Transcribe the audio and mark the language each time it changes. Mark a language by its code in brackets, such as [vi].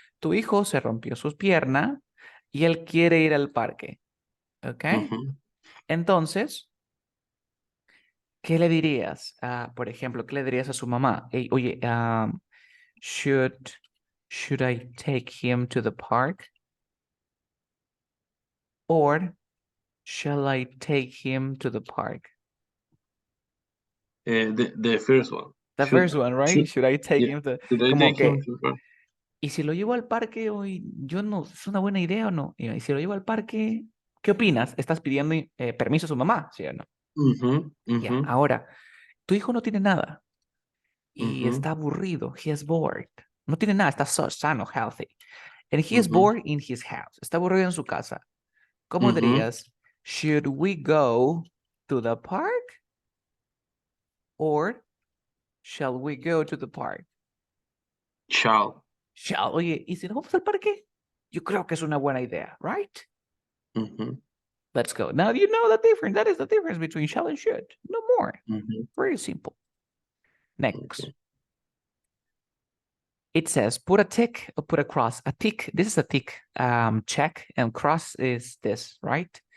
[es] Tu hijo se rompió sus piernas y él quiere ir al parque. [en] Okay, Mhm. [es] entonces, ¿qué le dirías? Por ejemplo, ¿qué le dirías a su mamá? [en] Hey, oye, should should I take him to the park? Or shall I take him to the park? The first one. The first one, right? Should Should I take yeah. him to, Should I [es] como [en] take him [es] que, [en] to first? [es] ¿y si lo llevo al parque hoy? Yo no, ¿es una buena idea o no? Y si lo llevo al parque, ¿qué opinas? Estás pidiendo permiso a su mamá, ¿sí o no? Mhm. Ya, Mhm. ahora, tu hijo no tiene nada y Mhm. está aburrido. [en] He is bored. [es] No tiene nada, está sano, healthy. [en] And he is Mhm. bored in his house. [es] Está aburrido en su casa. ¿Cómo Mhm. [en] dirías? Should we go to the park? Or shall we go to the park? Shall. [es] Shall, oye, ¿y si nos vamos al parque? Yo creo que es una buena idea, right? Mhm. [en] Let's go. Now you know the difference. That is the difference between shall and should. No more. Mhm. Very simple. Next. Okay. It says put a tick or put a cross. A tick, this is a tick check, and cross is this, right?